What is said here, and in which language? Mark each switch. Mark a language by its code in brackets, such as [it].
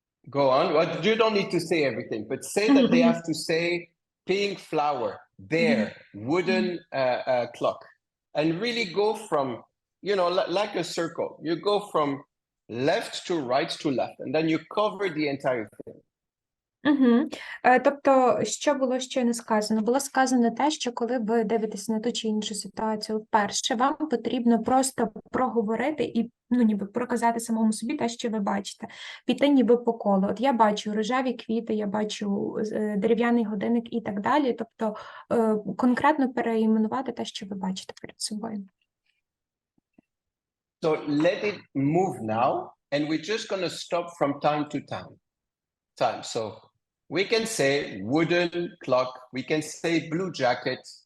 [en] Go on. Well, you don't need to say everything, but say that they have to say pink flower, bear, wooden clock. And really go from, like a circle. You go from left to right to left, and then you cover the entire thing. Угу. [uk] Тобто, що було щойно сказано? Було сказано те, що коли ви дивитеся на ту чи іншу ситуацію вперше, вам потрібно просто проговорити і, ну, ніби проказати самому собі те, що ви бачите, піти ніби по колу. От я бачу рожеві квіти, я бачу дерев'яний годинник і так далі. Тобто, конкретно переіменувати те, що ви бачите перед собою. [en] So let it move now, and we're just going to stop from time to time. So we can say wooden clock, we can say blue jacket.